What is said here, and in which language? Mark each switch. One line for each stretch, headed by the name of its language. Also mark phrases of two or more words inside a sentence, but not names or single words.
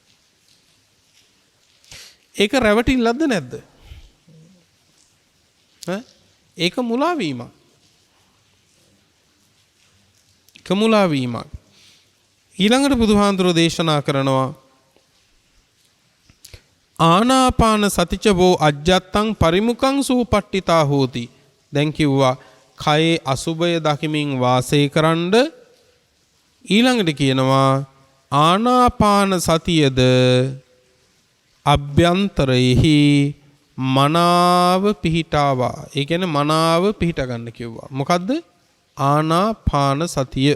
Sinhala: ඒක රැවටිල්ලක්ද නැද්ද? ඒක මුලා වීමක්. කමුලා වීමක්. ඊළඟට බුදුහාඳුරෝ දේශනා කරනවා
Pali: ආනාපාන සතිචවෝ අජ්ජත්තං පරිමුඛං සූපට්ඨිතා හෝති.
Sinhala: දැන් කිව්වා කයේ අසුභය දකිමින් වාසය කරන්න. ඊළඟට කියනවා ආනාපාන සතියද අභ්‍යන්තරයෙහි මනාව පිහිටාවා. ඒ කියන්නේ මනාව පිහිට ගන්න කිව්වා. මොකද්ද? ආනාපාන සතිය.